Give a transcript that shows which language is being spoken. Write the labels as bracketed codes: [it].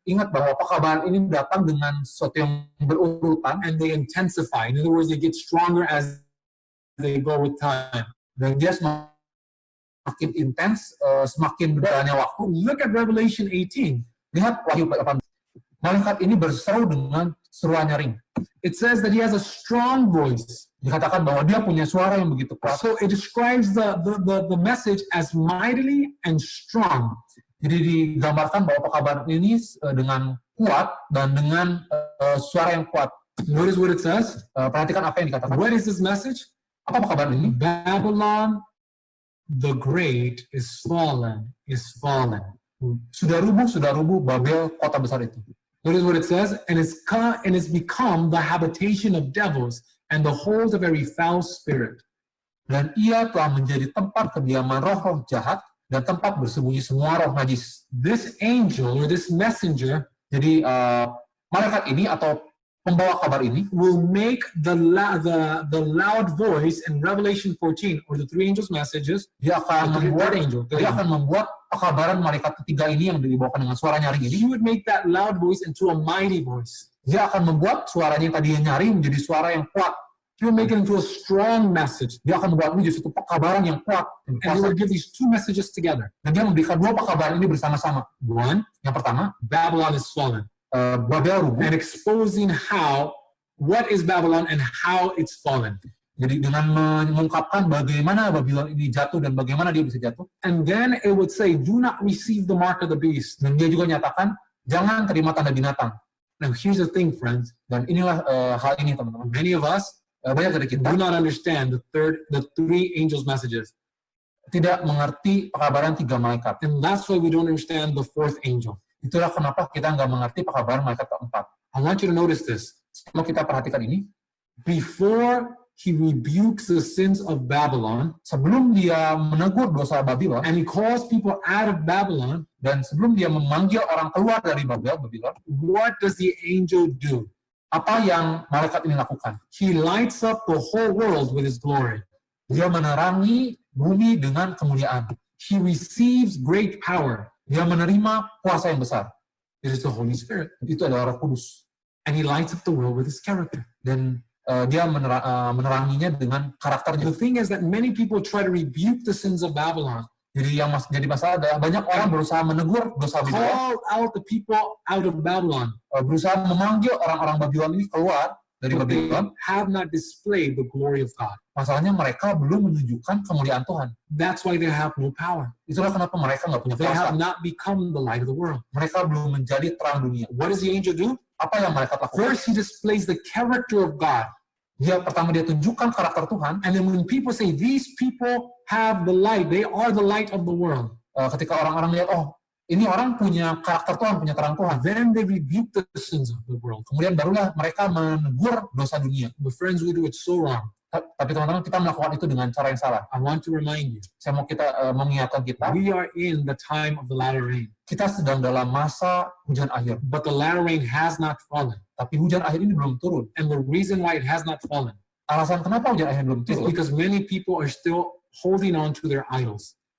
[id] Ingat bahwa pekabaran ini datang dengan sesuatu yang berurutan [en] and they intensify. In other words, they get stronger as they go with time. [id] dan dia semakin intens, semakin berjalannya waktu. [en] Look at Revelation 18. [id] Lihat Wahyu 18. Malaikat ini berseru dengan seruan nyaring. [en] It says that he has a strong voice. [id] Dikatakan bahwa dia punya suara yang begitu kuat. [en] So it describes the message as mightily and strong. [id] Jadi digambarkan bahwa pekabaran ini dengan kuat dan dengan suara yang kuat. [en] Notice what it says. [id] Perhatikan apa yang dikatakan. [en] What is this message? [id] Apa pekabaran ini? [en] Babylon the Great is fallen, [id] Sudah rubuh Babel, kota besar itu. [en] Notice what it says, and it's become the habitation of devils and the hold of every foul spirit. [id] Dan ia telah menjadi tempat kediaman roh-roh jahat dan tempat bersembunyi semua roh najis. [en] This angel or this messenger [id] Jadi malaikat ini atau pembawa kabar ini [en] will make the loud voice in Revelation 14 or the three angels' messages. [id] dia akan [en] The [id] membuat [en] third angel. [id] dia akan membuat pekabaran malaikat ketiga ini yang dibawakan dengan suara nyaring ini. [en] He would make that loud voice into a mighty voice. [id] Dia akan membuat suaranya yang tadinya nyaring menjadi suara yang kuat. [en] He will make it into a strong message. [id] Dia akan membuat menjadi suatu pekabaran yang kuat dan [en] And he [id] kuasa. [en] will give these two messages together. [id] Dan dia memberikan dua pekabaran ini bersama-sama. [en] One, [id] Yang pertama, [en] Babylon is fallen. [id] Babel rubuh. [en] And exposing what is Babylon and how it's fallen. [id] Jadi dengan mengungkapkan bagaimana Babylon ini jatuh dan bagaimana dia bisa jatuh. [en] And then it would say, do not receive the mark of the beast. [id] Dan dia juga nyatakan, jangan terima tanda binatang. [en] Now here's the thing, friends. [id] Dan inilah hal ini, teman-teman. [en] Many of us [id] Banyak dari kita [en] do not understand the three angels' messages. [id] tidak mengerti pekabaran tiga malaikat. [en] And that's why we don't understand the fourth angel. [id] Itulah kenapa kita nggak mengerti pekabaran malaikat keempat. [en] I want you to notice this. [id] Kalau kita perhatikan ini, [en] Before he rebukes the sins of Babylon, [id] sebelum dia menegur dosa Babylon, [en] and he calls people out of Babylon, [id] dan sebelum dia memanggil orang keluar dari Babylon, [en] what does the angel do? [id] apa yang malaikat ini lakukan? [en] He lights up the whole world with his glory. [id] Dia menerangi bumi dengan kemuliaan. [en] He receives great power. [id] Dia menerima kuasa yang besar. [en] It is the Holy Spirit. [id] Itu adalah Roh Kudus. [en] And he lights up the world with his character. [id] Dan dia meneranginya dengan karakternya. [en] The thing is that many people try to rebuke the sins of Babylon, [id] Jadi yang jadi masalah adalah banyak orang berusaha menegur dosa Babylon, [en] call out the people out of Babylon, [id] berusaha memanggil orang-orang Babylon ini keluar dari [en] but they [id] Babylon. [en] have not displayed the glory of God. [id] Masalahnya mereka belum menunjukkan kemuliaan Tuhan. [en] That's why they have no power. [id] Itulah kenapa mereka nggak punya [en] They [id] kuasa. [en] have not become the light of the world. [id] Mereka belum menjadi terang dunia. [en] What does the angel do? [id] Apa yang mereka lakukan? [en] First, he displays the character of God. [id] Pertama dia tunjukkan karakter Tuhan. [en] And then when people say, these people have the light, they are the light of the world, [id] Ketika orang-orang lihat, oh ini orang punya karakter Tuhan, punya terang Tuhan. [en] then they rebuke the sins of the world. [id] Kemudian barulah mereka menegur dosa dunia. [en] But friends, we do it so wrong. [id] Tapi teman-teman, kita melakukan itu dengan cara yang salah. [en] I want to remind you, [id] Saya mau mengingatkan kita, [en] we are in the time of the latter rain. [id] kita sedang dalam masa hujan akhir. [en] But the latter rain has not fallen. [id] Tapi hujan akhir ini belum turun. [en] And the reason why it has not fallen [id] Alasan kenapa hujan akhir belum [en] is [id] turun, [en] because many people are still holding on to their idols.